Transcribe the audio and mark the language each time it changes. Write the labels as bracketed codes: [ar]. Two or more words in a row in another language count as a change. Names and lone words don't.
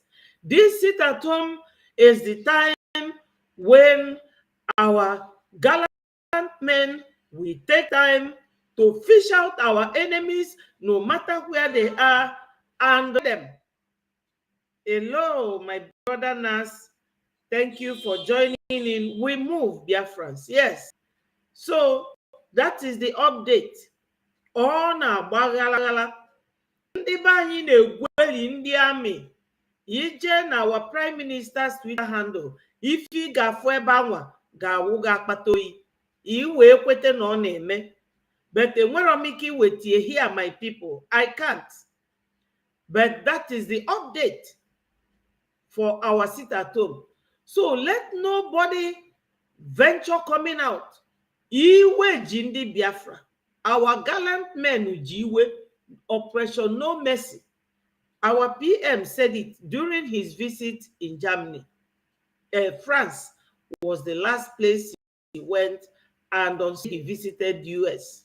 [en] This sit at home is the time when our gallant men will take time to fish out our enemies, no matter where they are, and them. Hello, my brother Nas. Thank you for joining in. We move, Biafrans. Yes. So that is the update. On our Bagala. [ig] Ndị be anyị na-egweli ndị amị ije na [en] our Prime Minister's Twitter handle. If [ig] ị ga-afụ ebe anwa ga-awụ ga-akpata oyi, i wee kwete na ọ na-eme. [en] But [ig] enwere m ike iwetie [en] here, my people. I can't. But that is the update for our sit at home. So let nobody venture coming out. [ig] Iwe ji ndị Biafra. [en] Our gallant men [ig] ji iwe. [en] Operation No Mercy. Our PM said it during his visit in Germany. France was the last place he went, and also he visited US.